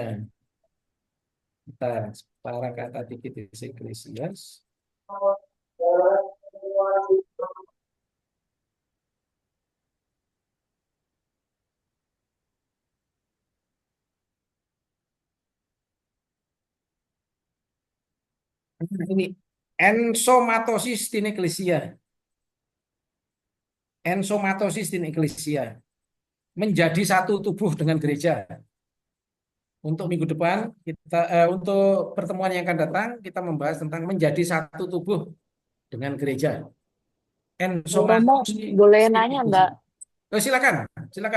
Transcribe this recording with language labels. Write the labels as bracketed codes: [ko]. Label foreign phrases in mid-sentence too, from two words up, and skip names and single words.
[id] Bentar, para katekistis Ekklesias. Ini [la] ensomatosis in ecclesia. Ensomatosis in ecclesia. [id] Menjadi satu tubuh dengan gereja. Untuk minggu depan untuk pertemuan yang akan datang kita membahas tentang menjadi satu tubuh dengan gereja. Romo, boleh nanya enggak? Silakan kalau